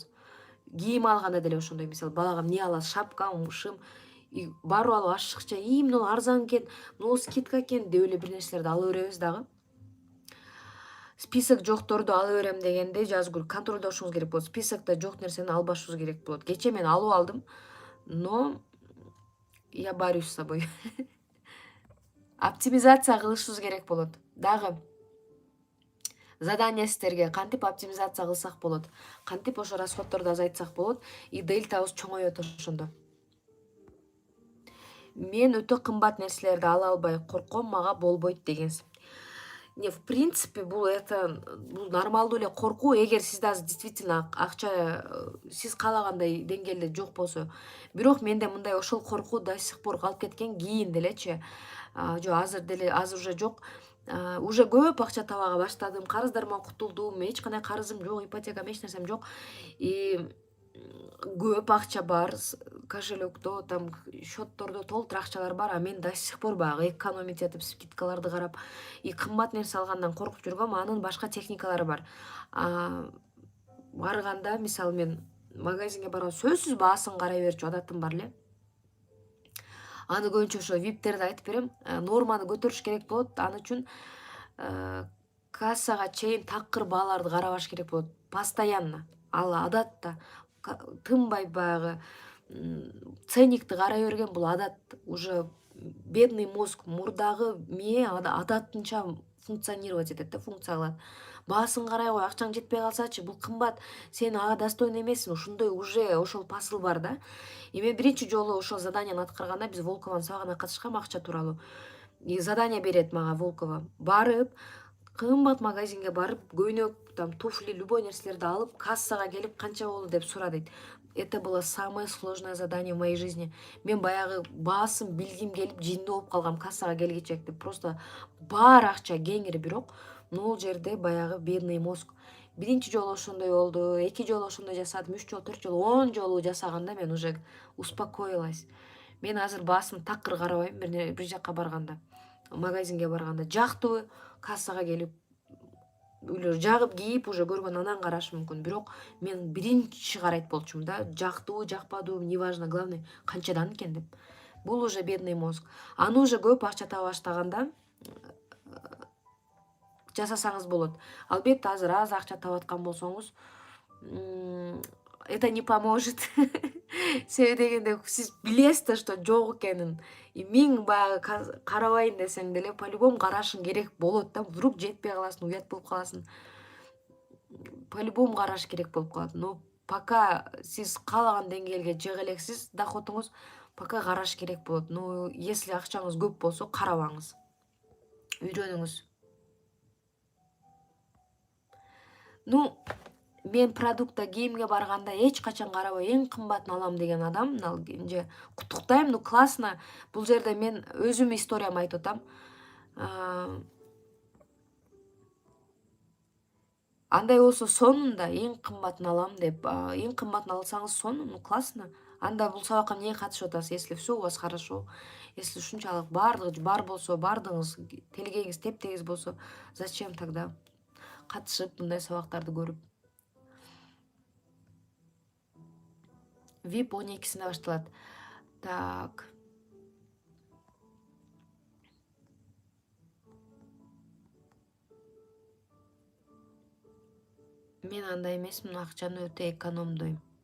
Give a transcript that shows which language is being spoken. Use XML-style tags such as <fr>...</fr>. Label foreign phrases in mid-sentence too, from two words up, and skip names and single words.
<ky>Кийим алганда деле ошондой, мисалы, балага эмне аласыз? Шапка, шым, барып алып ашыкча, мына арзан экен, мына скидка экен деп эле бир нерселерди ала беребиз дагы. Список жокторду ала берем дегенде контролдошуңуз керек болот. Списокто жок нерсени албашыбыз керек болот. Кечээ мен алып алдым,</ky> <ru>но я борюсь с собой.</ru> <ky>Оптимизация кылышыбыз керек болот. Дагы задание сиздерге: кантип оптимизация кылсак болот, кантип ошо расходдорду азайтсак болот и дельтабыз чоңоет ошондо. Мен өтө кымбат нерселерди ала албай корком, мага болбойт дегенсиз.</ky> <ru>В принципе,</ru> <ky>бул нормалдуу эле коркуу, эгер сизде азыр действительно акча сиз каалагандай деңгээлде жок болсо. Бирок менде мындай ошол коркуу</ky> <ru>до сих пор</ru> <ky>калып кеткен, кийин делечи. Жок, азыр уже жок. Уже көп акча таба баштадым, карыздарыман кутулдум, эч кандай карызым жок, ипотекам, эч нерсем жок. И көп акча бар кошелёкто, там счеттордо толтура акчалар бар, а мен</ky> <ru>до сих пор</ru> <ky>баягы экономить этип скидкаларды карап и кымбат нерсе алгандан коркуп жүргөм. Анын башка техникалары бар. Барганда, мисалы, мен магазинге барганда сөзсүз баасын карай берчү адатым бар эле. Аны көбүнчө ошо виптерди айтып берем. Норманы көтөрүш керек болот. Аны үчүн кассага чейин такыр бааларды карабаш керек болот. Постоянно. Ал адатта тынбай баягы ценникти карай берген, бул адат.</ky> <ru>Уже бедный мозг,</ru> <ky>мурдагы мээ адатынча функционировать этет да, функция кылат. Баасын карай кой, акчаң жетпей калсачы, бул кымбат, сен ага достойный эмессиң, ушундай уже ошол посыл бар да. Эми биринчи жолу ошол заданияны аткарганда биз Волкованын сабагына катышкам акча тууралуу. И задание берет мага Волкова. Барып, кымбат магазинге барып, көйнөк, там туфли, любой нерселерди алып, кассага келип канча болду деп сура дейт.</ky> <ru>Это было самое сложное задание в моей жизни.</ru> <ky>Мен баягы баасын билгим келип, жиндүү болуп калгам кассага келгичек деп. Просто бар акча кеңири, бирок могул жерде баягы</ky> <ru>бедный мозг.</ru> <ky>Биринчи жолу ошондой болду, эки жолу ошондой жасадым, 3 жолу, 4 жолу, 10 жолу жасаганда мен</ky> <ru>уже успокоилась.</ru> <ky>Мен азыр баасым такыр карабайм бир жака барганда, магазинге барганда. Жактыбы, кассага келип жагып кийип уже көргөн анан карашы мүмкүн. Бирок мен биринчи карайт болчумун да, жактыбы, жакпадыбы,</ky> <ru>неважно, главное</ru> <ky>канчадан экен деп. Бул</ky> <ru>уже бедный мозг.</ru> <ky>Аны уже көп акча таба баштаганда жасасаңыз болот. Албетте азыр аз акча таап аткан болсоңуз,</ky> <ru>это не поможет.</ru> <ky>Себеби дегенде сиз билесиз да, что жок экенин. И миң баягы карабайын десең деле по-любому карашың керек болот да. Вдруг жетпей каласың, уят болуп каласың. По-любому караш керек болуп калат.</ky> <ru>Но пока</ru> <ky>сиз каалаган деңгээлге жыга элексиз доходуңуз, пока караш керек болот.</ky> <ru>Но если</ru> <ky>акчаңыз көп болсо, карабаңыз. Үйрөнүңүз. Ну, мен продуктта кийимге барганда эч качан карабай эң кымбатын алам деген адам, мына же куттуктайм,</ky> <ru>ну классно.</ru> <ky>Бул жерде мен өзүм историямды айтып атам. Андай болсо сонунда эң кымбатын алам деп, эң кымбатын алсаңыз сонун,</ky> <ru>ну классно.</ru> <ky>Анда бул сабакка эмнеге катышып атасыз?</ky> <ru>Если все у вас хорошо, если</ru> <ky>ушунчалык баардыгы бар болсо, баардыгыңыз телегеңиз тептегиз болсо,</ky> <ru>зачем тогда</ru> <ky>катышып мындай сабактарды көрүп? VIP 12-синде башталат. Так. Мен андай эмесмин, акчаны өтө экономдойм.</ky>